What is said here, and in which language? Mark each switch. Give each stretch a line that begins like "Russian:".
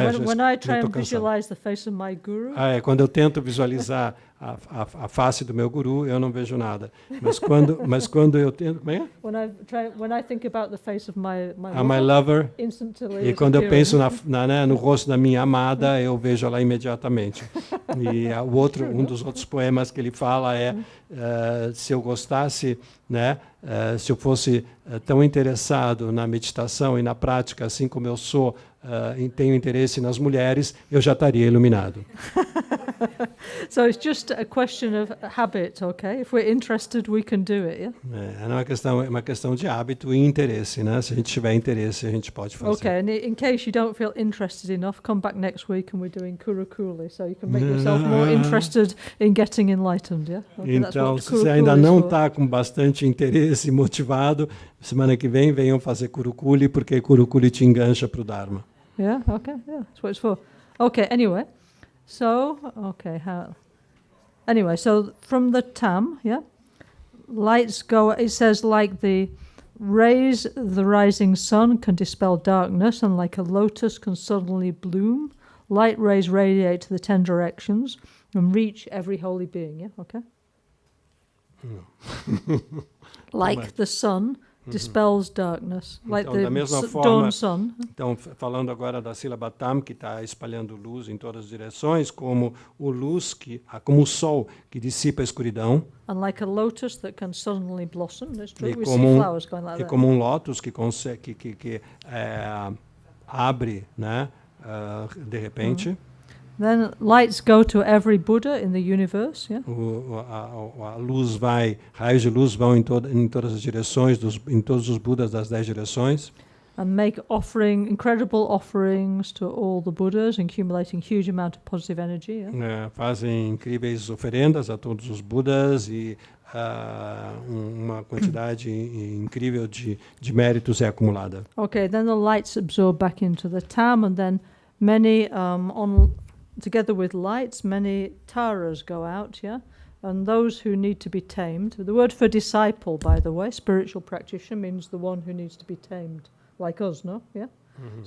English: When I try and visualize the face of my guru,
Portuguese: quando eu tento visualizar a face do meu guru, eu não vejo nada. Mas quando eu tento, como é?
English: When I think about the face of my lover, instantly
Portuguese: e quando eu penso no rosto da minha amada, eu vejo ela imediatamente. E um dos outros poemas que ele fala é se eu gostasse, né, se eu fosse tão interessado na meditação e na prática, assim como eu sou, e tenho interesse nas mulheres, eu já estaria iluminado.
English: So it's just a question of habit, okay? If we're interested, we can do it, yeah?
Portuguese: É uma questão de hábito e interesse, né? Se a gente tiver interesse, a gente pode fazer.
English: Okay, and in case you don't feel interested enough, come back next week and we're doing Kurukuli, so you can make yourself more interested in getting enlightened, yeah? Okay,
Portuguese: então, se você ainda não está com bastante interesse e motivado, semana que vem venham fazer Kurukuli, porque Kurukuli te engancha para o Dharma.
English: Yeah, okay, yeah, that's what it's for. Okay, anyway. So, anyway, so from the Tam, yeah, lights go, it says like the rays of the rising sun can dispel darkness, and like a lotus can suddenly bloom, light rays radiate to the 10 directions and reach every holy being, yeah, okay? Like the sun dispels darkness, like
Portuguese: então, da mesma
English: the
Portuguese: forma,
English: dawn sun.
Portuguese: Então, falando agora da sílaba Tam, que está espalhando luz em todas as direções, como como o sol que dissipa a escuridão.
English: And like a lotus that can suddenly blossom, that's true. We see flowers going like that.
Portuguese: Como um lótus que consegue que abre, né, de repente.
English: Then lights go to every Buddha in the universe, yeah?
Portuguese: A luz raios de luz vão em todas as direções, em todos os Budas das 10 direções.
English: And make incredible offerings to all the Buddhas, accumulating huge amount of positive energy. Yeah?
Portuguese: Fazem incríveis oferendas a todos os Budas e uma quantidade incrível de méritos é acumulada.
English: Okay, then the lights absorb back into the Tam, and then many together with lights, many taras go out, yeah? And those who need to be tamed. The word for disciple, by the way, spiritual practitioner, means the one who needs to be tamed, like us, no? Yeah? Mm-hmm.